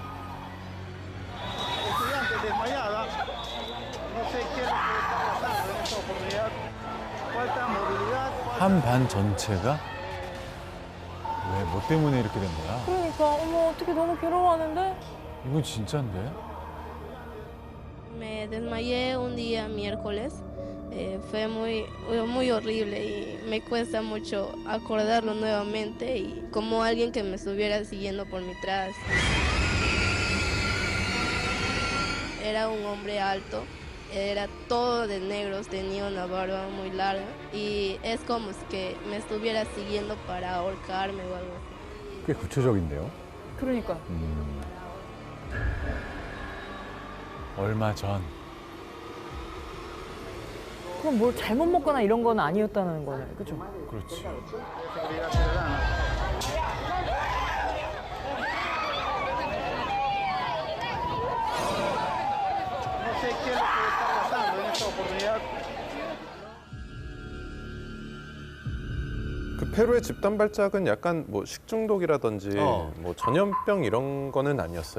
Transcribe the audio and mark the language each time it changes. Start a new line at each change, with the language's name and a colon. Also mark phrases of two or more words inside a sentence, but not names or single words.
Korean: 한 반 전체가 왜 뭐 때문에 이렇게 된 거야? 그러니까 어머 어떻게 너무 괴로워하는데? 이건 진짜인데?
Spanish: Me desmayé un día miércoles. Fue muy horrible y me cuesta mucho acordarlo nuevamente y como alguien que me estuviera siguiendo por detrás. Era un hombre alto, era todo de negros, tenía una barba muy larga y es como si que me estuviera siguiendo para ahorcarme o algo así.
Korean: 꽤 구체적인데요. 그러니까 얼마 전 그럼 뭘 잘못 먹거나 이런 건 아니었다는 거네, 그죠? 그렇지. 그 페루의 집단 발작은 약간 뭐 식중독이라든지 뭐 전염병 이런 거는 아니었어요?